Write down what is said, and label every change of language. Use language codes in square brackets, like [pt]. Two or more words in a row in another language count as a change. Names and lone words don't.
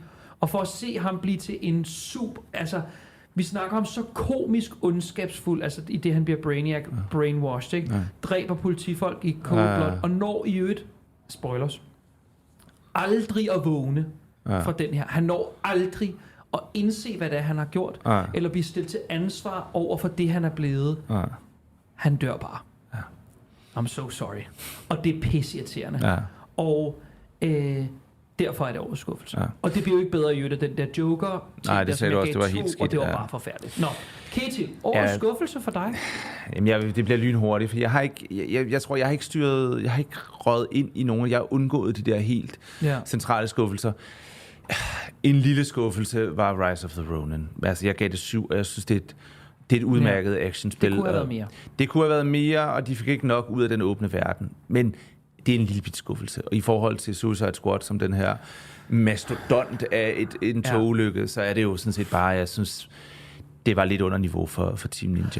[da] Og for at se ham blive til en altså, vi snakker om så komisk ondskabsfuld, altså i det, han bliver Brainiac, brainwashed, ikke? Ja. Dræber politifolk i [en] cold blood, [da] og når i øvrigt, spoilers, aldrig at vågne fra den her. Han når aldrig at indse, hvad det er, han har gjort, eller blive stillet til ansvar over for det, han er blevet. Han dør bare. [en] I'm so sorry. [da] Og det er pisseirriterende. Og derfor er det overskuffelse. Og det bliver jo ikke bedre i øvrigt, den der Joker. Nej, det sagde du også, det var helt skidt. Og det var bare forfærdeligt. Nå, Ketil, overskuffelse for dig? Jamen, det bliver lynhurtigt, for jeg har ikke, jeg tror, jeg har ikke styret, jeg har ikke røget ind i nogen, jeg har undgået de der helt centrale skuffelser. En lille skuffelse var Rise of the Ronin. Altså, jeg gav det 7, og jeg synes, det Det er et udmærket actionspil. Det kunne have været mere. Det kunne have været mere, og de fik ikke nok ud af den åbne verden. Men det er en lille bit skuffelse. Og i forhold til Suicide Squad, som den her mastodont af en togulykke, så er det jo sådan set bare, jeg synes, det var lidt under niveau for Team Ninja.